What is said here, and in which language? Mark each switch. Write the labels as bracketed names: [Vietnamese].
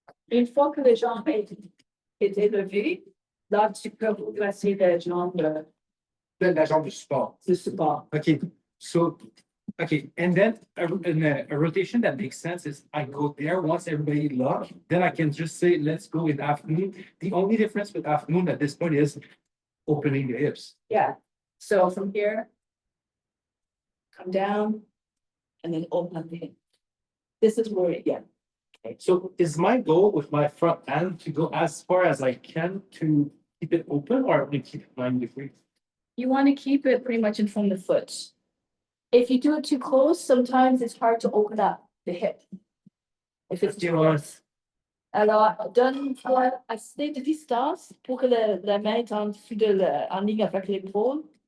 [French] Une fois que les jambes étaient levées, là, tu peux placer les jambes La jambe de support. de support. [English] Okay, so, okay, and then a rotation that makes sense is I go there once everybody lock, then I can just say, let's go with afternoon. The only difference with afternoon at this point is opening the hips. Yeah, so from here, come down, and then open up the hip. This is where, yeah. So is my goal with my front hand to go as far as I can to keep it open or to keep it 90 degrees? You want to keep it pretty much in front of the foot. If you do it too close, sometimes it's hard to open up the hip. If it's too close. [French] Alors, donne-toi assez de distance pour que la main est en dessous en ligne avec l'épaule.